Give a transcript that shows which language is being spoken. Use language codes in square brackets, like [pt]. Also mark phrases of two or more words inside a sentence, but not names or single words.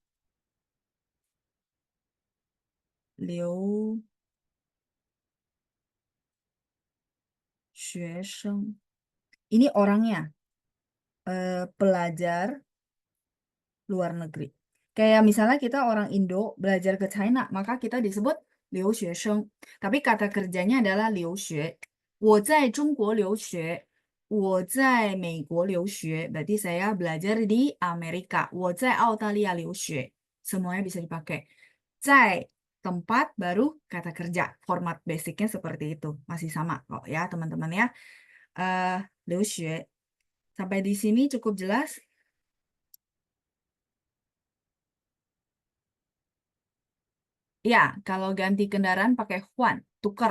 [zh] 留学生. [id] Ini orangnya. pelajar luar negeri. Kayak misalnya kita orang Indo belajar ke China, maka kita disebut 留学生. Tapi kata kerjanya adalah 留学. [zh] 我在中国留学. 我在美国留学. [id] Berarti saya belajar di Amerika. [zh] 我在澳大利亚留学. [id] Semuanya bisa dipakai. 在 tempat baru kata kerja. Format basicnya seperti itu. Masih sama kok ya teman-teman ya. [zh] 留学. [id] Sampai di sini cukup jelas. Ya, kalau ganti kendaraan pakai huan, tuker.